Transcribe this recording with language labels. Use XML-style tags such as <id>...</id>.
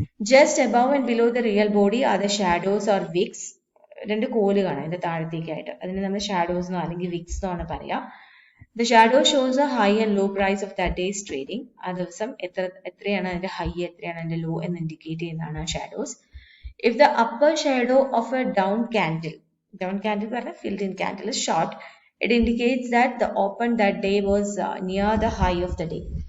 <en>Just above and below the real body are the shadows or wicks.</en> <ml>രണ്ട് കോല് കാണാം അതിന്റെ താഴത്തേക്കായിട്ട്, അതിന് നമ്മൾ ഷാഡോസ് എന്നോ അല്ലെങ്കിൽ വിക്സ് എന്നാണ് പറയാം.</ml> <en>The shadow shows a high and low price of that day's trading.</en> <ml>ആ ദിവസം എത്രയാണ് അതിന്റെ ഹൈ, എത്രയാണ് അതിന്റെ ലോ എന്ന് ഇൻഡിക്കേറ്റ് ചെയ്യുന്നതാണ് shadows.</ml> <en>If the upper shadow of a down candle പറഞ്ഞാൽ filled in candle is short, it indicates that the open that day was near the high of the day.</en>